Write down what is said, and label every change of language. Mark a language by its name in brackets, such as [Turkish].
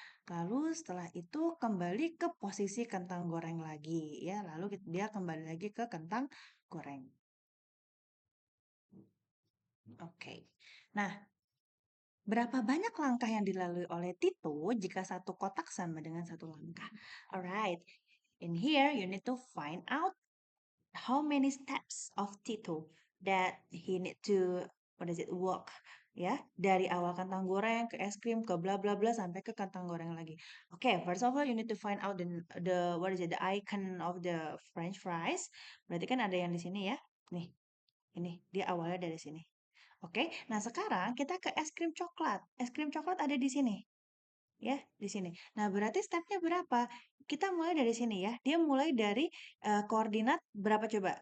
[Indonesian] Lalu setelah itu kembali ke posisi kentang goreng lagi ya. Lalu dia kembali lagi ke kentang goreng. Oke. Nah, berapa banyak langkah yang dilalui oleh Tito jika satu kotak sama dengan satu langkah? [English] Alright, in here you need to find out how many steps of Tito that he need to what is it, walk, [Indonesian] ya, dari awal kentang goreng ke es krim ke bla bla bla sampai ke kentang goreng lagi. [English] Oke, first of all you need to find out the what is it, the icon of the French fries. [Indonesian] Berarti kan ada yang di sini ya. Nih, ini dia awalnya dari sini. Oke, nah sekarang kita ke es krim coklat. Es krim coklat ada di sini. Ya, di sini. Nah, berarti stepnya berapa? Kita mulai dari sini ya. Dia mulai dari koordinat berapa coba?